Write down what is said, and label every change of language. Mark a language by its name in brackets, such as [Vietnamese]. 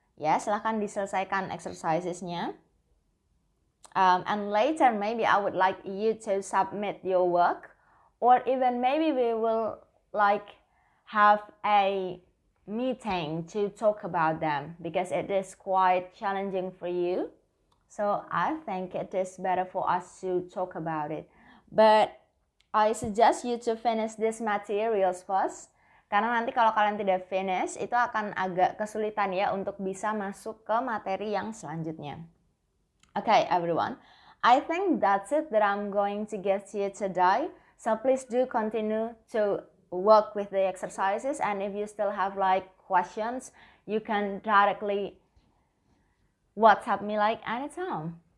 [Indonesian] Ya, silahkan diselesaikan exercisesnya. [English] And later maybe I would like you to submit your work, or even maybe we will like have a meeting to talk about them because it is quite challenging for you. So I think it is better for us to talk about it. But I suggest you to finish these materials first, [Indonesian] karena nanti kalau kalian tidak finish itu akan agak kesulitan ya untuk bisa masuk ke materi yang selanjutnya. [English] Okay, everyone, I think that's it that I'm going to give to you today. So please do continue to work with the exercises, and if you still have like questions, you can directly WhatsApp me like anytime.